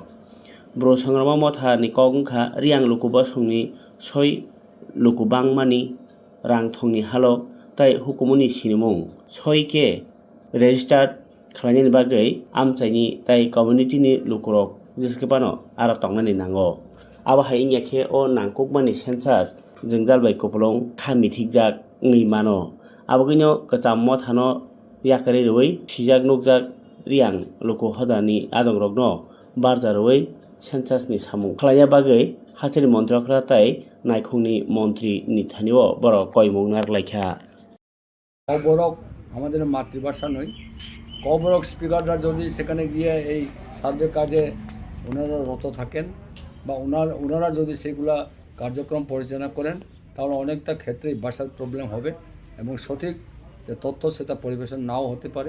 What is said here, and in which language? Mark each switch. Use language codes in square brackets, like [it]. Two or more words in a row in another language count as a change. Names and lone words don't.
[trp] bro sangrama motha ni kok wngkha riang luku bosongni soi luku bangmani rang thongni halo tai hukumuni sinimung soi ke registered khlainani bagui amchaini tai community ni lukurok jeskepano aro tongnani nango abo hai ingya khe o nangkukmani census jengjal bai kupulung khami thikjak ngui mano abogino kacham mothano yakari roi thijak nukjak riang luku hodani adongrokno barja roi सेन्सासनि सामुं खालाया बागै हासिनि मन्त्रकरा ताई नायखंनि मन्त्री निथानिओ बर कयमुं नारलायखा [bn] কবরক আমাদের মাতৃভাষা নয় কবরক স্পিকাররা যদি সেখানে গিয়ে এই সার্ভে কাজে ওনারা রত থাকেন বা ওনারা যদি সেগুলা কার্যক্রম পরিচালনা করেন তাহলে অনেকটা ক্ষেত্রেই ভাষার প্রবলেম হবে এবং সঠিক যে তথ্য সেটা পরিবেশন নাও হতে পারে।